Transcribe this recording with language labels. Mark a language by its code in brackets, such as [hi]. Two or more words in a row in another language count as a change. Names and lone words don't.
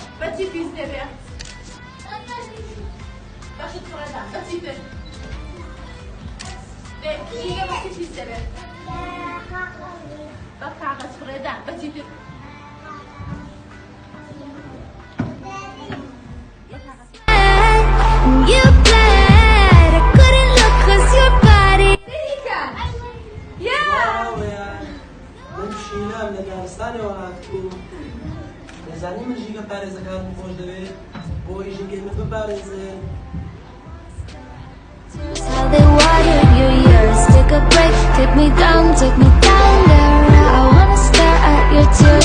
[ckb] بەچی پیس دەبێ باشت فڕێدان بەچی تر ژینگە بەچی پیس دەبێ بە کاغەز فڕێدان بەچی تر [en] You bled, I couldn't look 'cause your body. [ckb] شینام لە دارستانەوە هاتبوو دەزانی من ژینگە پارێزەکانم خۆش دەوێت بۆی ژینگەی من بپارێزن [en] How they watered your years. Take a break, take me down there. I wanna stare at your tears.